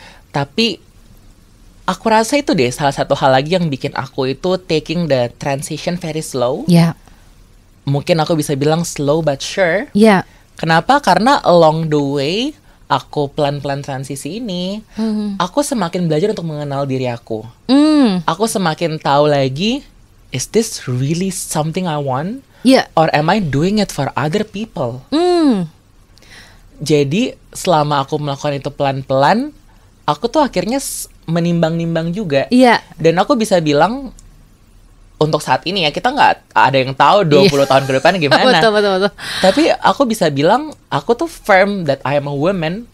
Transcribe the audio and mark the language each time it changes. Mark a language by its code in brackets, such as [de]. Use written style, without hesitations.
[id] Tapi aku rasa itu deh salah satu hal lagi yang bikin aku itu [en] taking the transition very slow. [id] Mungkin aku bisa bilang [en] slow but sure. [id] Kenapa? Karena [en] along the way [id] aku pelan-pelan transisi ini, aku semakin belajar untuk mengenal diri aku. Aku semakin tahu lagi, [en] is this really something I want? Or am I doing it for other people? [id] Jadi selama aku melakukan itu pelan-pelan, aku tuh akhirnya menimbang-nimbang juga. Dan aku bisa bilang, untuk saat ini ya, kita nggak ada yang tahu 20 tahun ke depan gimana. Betul. Tapi aku bisa bilang, aku tuh [en] firm that I am a woman.